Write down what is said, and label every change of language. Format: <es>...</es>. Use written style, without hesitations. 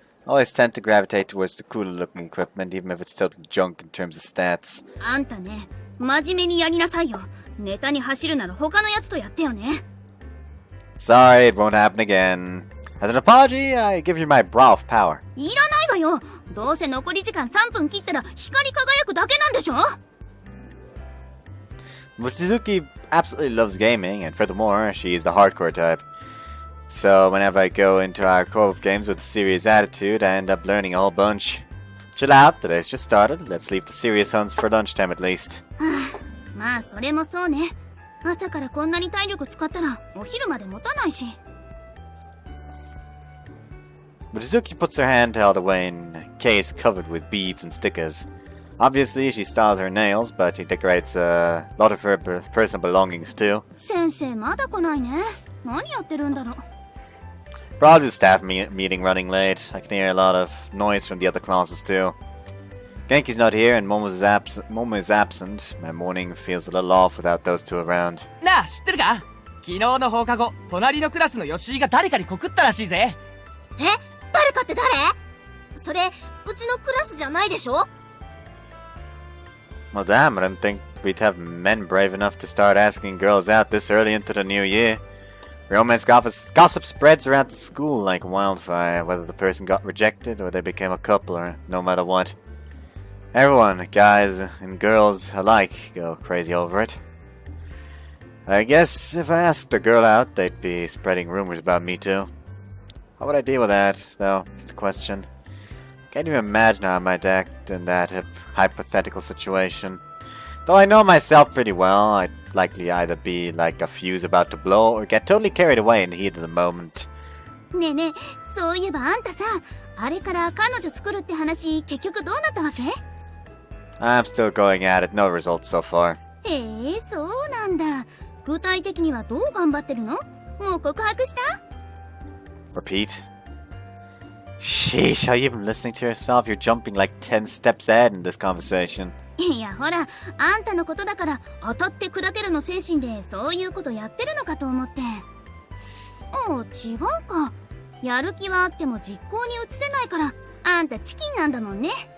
<en>Always tend to gravitate towards the cooler looking equipment, even if it's total junk in terms of stats.</en> <ja>あんたね、真面目にやりなさいよ。ネタに走るなら他のやつとやってよね。</ja> <en>Sorry, it won't happen again. As an apology, I give you my bra of power.</en> <ja>いらないわよ。どうせ残り時間3分切ったら光り輝くだけなんでしょ。</ja> <en>Mochizuki absolutely loves gaming, and furthermore, she's the hardcore type. So whenever I go into our co-op games with a serious attitude, I end up learning a whole bunch. Chill out, today's just started. Let's leave the serious hunts for lunchtime at least.</en> <ja>まあそれもそうね。朝からこんなに体力使ったらお昼まで持たないし。</ja> <en>Mochizuki puts her handheld away in a case covered with beads and stickers. Obviously, she styles her nails, but she decorates a lot of her personal belongings too.</en> <ja>先生まだ来ないね。何やってるんだろう。</ja> <en>Probably the staff meeting running late. I can hear a lot of noise from the other classes too. Genki's not here and Momo is absent. My morning feels a little off without those two around.</en> <ja>なあ、知ってるか？昨日の放課後、隣のクラスの吉井が誰かに告ったらしいぜ。え？誰かって誰？それ、うちのクラスじゃないでしょ？</ja> <en>Well, damn, I didn't think we'd have men brave enough to start asking girls out this early into the new year. Romance gossip spreads around the school like wildfire, whether the person got rejected or they became a couple or no matter what. Everyone, guys and girls alike, go crazy over it. I guess if I asked a girl out, they'd be spreading rumors about me too. How would I deal with that, though, is the question. Can't even imagine how I might act in that hypothetical situation. Though I know myself pretty well, I'd likely either be like a fuse about to blow or get totally carried away in the heat of the moment.</en> <ja>ねえねえ、そういえばあんたさ、あれから彼女作るって話、結局どうなったわけ？</ja> <en>I'm still going at it, no results so far.</en> <ja>へえ、そうなんだ。具体的にはどう頑張ってるの？もう告白した？</ja> <en>Repeat. Sheesh, are you even listening to yourself? You're jumping like 10 steps ahead in this conversation.</en> <ja>いやほら、あんたのことだから当たって砕けるの精神でそういうことやってるのかと思って。違うか。やる気はあっても実行に移せないからあんたチキンなんだもんね。</ja>